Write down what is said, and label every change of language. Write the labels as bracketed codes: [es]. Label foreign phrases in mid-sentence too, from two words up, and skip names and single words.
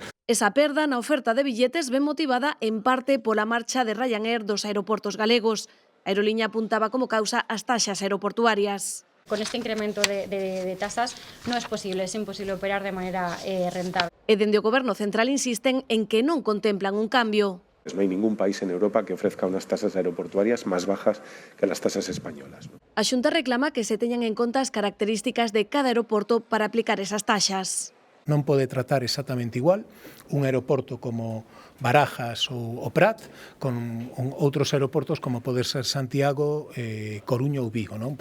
[gl] Esa perda na oferta de billetes ven motivada en parte pola marcha de Ryanair dos aeroportos galegos. A aeroliña apuntaba como causa as taxas aeroportuarias. [es] Con este incremento de tasas no es imposible operar de manera rentable. [gl] E dende o Goberno Central insisten en que non contemplan un cambio. [es] No hay ningún país en Europa que ofrezca unas tasas aeroportuarias más bajas que las tasas españolas. [gl] A Xunta reclama que se teñan en conta as características de cada aeroporto para aplicar esas taxas. Non pode tratar exactamente igual un aeroporto como Barajas ou Prat con outros aeroportos como pode ser Santiago, Coruña ou Vigo, non?